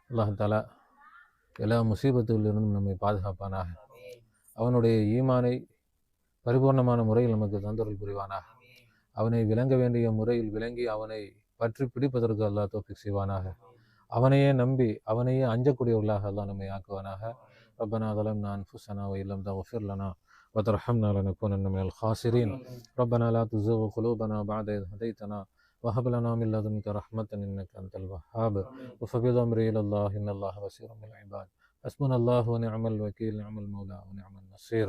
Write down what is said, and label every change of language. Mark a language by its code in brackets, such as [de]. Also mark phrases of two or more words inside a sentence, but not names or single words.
[ta] அல்லாஹ் தஆலா எல்லா முசீபத்துகளிலிருந்தும் நம்மை பாதுகாப்பானாக. அவனுடைய ஈமானை பரிபூர்ணமான முறையில் நமக்கு தந்தருள் புரிவானாக. அவனை விளங்க வேண்டிய முறையில் விளங்கி அவனை பற்றி பிடிப்பதற்கு அல்லாஹ் தௌஃபீக் செய்வானாக. அவனையே நம்பி அவனையே அஞ்சக்கூடியவர்களாக அல்லாஹ் நம்மை ஆக்குவானாக. [ar] ரப்பனா ظلمنا أنفسنا وإن لم تغفر لنا وترحمنا لنكونن من الخاسرين. ربنا لا تزغ قلوبنا بعد إذ هديتنا وهب لنا من لدنك رحمة إنك أنت الوهاب. وفوض أمري إلى الله إن الله بصير بالعباد. حسبنا الله ونعم الوكيل، نعم المولى ونعم النصير.